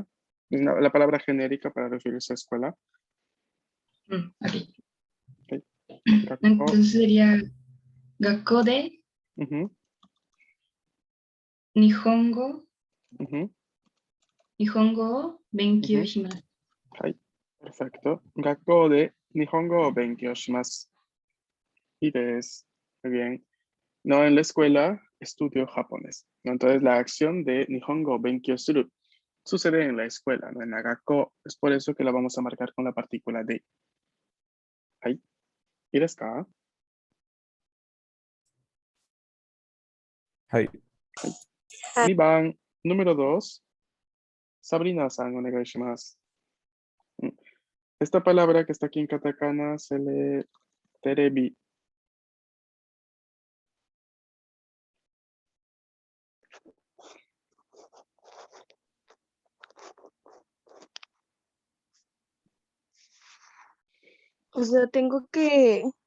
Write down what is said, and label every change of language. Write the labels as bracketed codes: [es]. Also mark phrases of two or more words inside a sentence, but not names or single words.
[es] Es la palabra genérica para referirse a escuela. Ok. Ok. Gakko. Entonces sería [ja] 学校で Ujú, Nihongo ujú, を勉強 ujú. shimasu. [es] Perfecto. [ja] 学校で日本語を勉強します. [es] Y muy bien. No, en la escuela estudio japonés, ¿no? Entonces la acción de [ja] 日本語を勉強する [es] sucede en la escuela, ¿no? En la gakko. Es por eso que la vamos a marcar con la partícula de. Ahí. ¿Y [ja] ですか? はい。 2番, [es] número 2. Sabrina-san, onegaishimasu. Esta palabra que está aquí en katakana se lee terebi. O sea, tengo que...